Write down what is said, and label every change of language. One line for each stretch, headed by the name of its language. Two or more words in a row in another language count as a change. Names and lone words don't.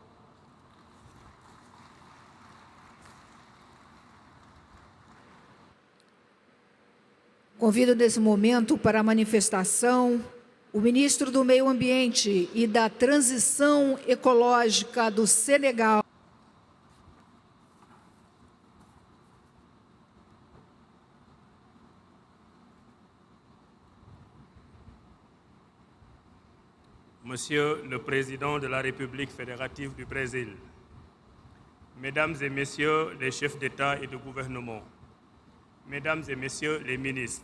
Portuguese: Convido nesse momento para a manifestação o ministro do Meio Ambiente e da Transição Ecológica do Senegal.
French: Monsieur le Président de la République fédérative du Brésil, Mesdames et Messieurs les chefs d'État et de gouvernement, Mesdames et Messieurs les ministres,